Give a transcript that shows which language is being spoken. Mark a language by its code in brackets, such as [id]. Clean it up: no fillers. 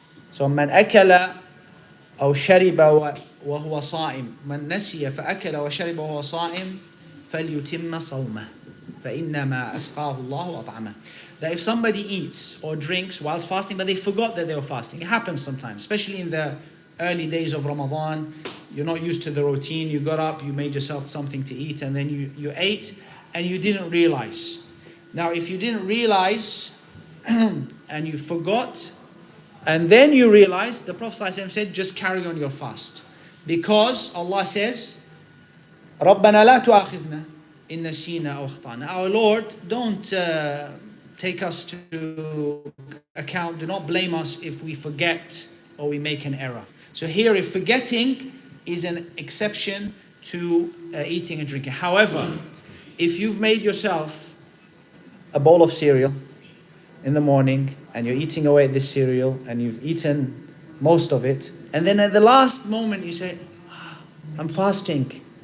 [en] So [ar] من أكل أو شرب وهو صائم من نسي فأكل وشرب وهو صائم فليتم صومه فإنما أسقاه الله وأطعمه. [en] That if somebody eats or drinks whilst fasting, but they forgot that they were fasting. It happens sometimes, especially in the early days of Ramadan. You're not used to the routine. You got up, you made yourself something to eat, and then you ate and you didn't realize. Now, if you didn't realize and you forgot, and then you realize, the Prophet ﷺ said, just carry on your fast. Because Allah says, [ar] رَبَّنَا لَا تُؤَاخِذْنَا إِن نَسِينَا أَوْ أَخْطَأْنَا. [en] Our Lord, don't take us to account, do not blame us if we forget or we make an error. So here, if forgetting is an exception to eating and drinking. However, if you've made yourself a bowl of cereal in the morning, and you're eating away at this cereal, and you've eaten most of it, and then at the last moment you say, I'm fasting.